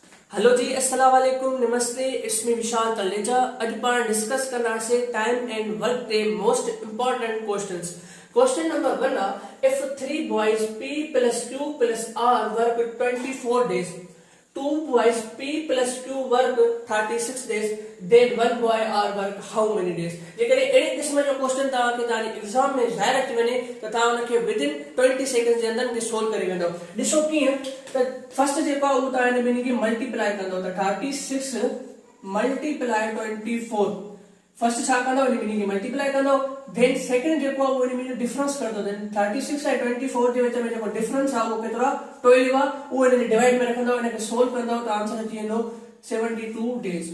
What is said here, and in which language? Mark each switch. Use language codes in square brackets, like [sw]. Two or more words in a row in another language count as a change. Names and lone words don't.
[hi] हेलो जी, [ar] السلام علیکم, [hi] नमस्ते। [en] it's me [sd] विशाल तलेजा। अॼु पाण डिस्कस कंदासीं [en] time and work [sd] ते [en] most important questions. question number 1 [sd] आहे, [en] इफ 3 boys p plus q plus r work 24 days, 2 boys p plus q work 36 days, then 1 boy r work how many days? [sd] जेकॾहिं अहिड़े क़िस्म जो क्वेश्चन तव्हांखे तव्हांजे एग्ज़ाम में ज़ाहिर अची वञे त तव्हां हुनखे [en] within 20 seconds [sd] जे अंदरि के सोल्व करे वेंदो। ॾिसो कीअं त फर्स्ट जेको आहे उहो तव्हां हिन ॿिन्ही खे मल्टीप्लाई कंदो त 36 मल्टीप्लाई 24। फर्स्ट छा कंदो, इन ॿिन्ही खे मल्टीप्लाई कंदो, [en] then second [sd] जेको आहे उहो इन में डिफरेंस करदो। देन 36 ऐं 24 जे विच में जेको डिफरेंस आहे उहो केतिरो आहे, 12 आहे, उहो इन खे डिवाइड में रखंदो, इन खे सोल्व कंदो त आंसर अची वेंदो 72 डेज।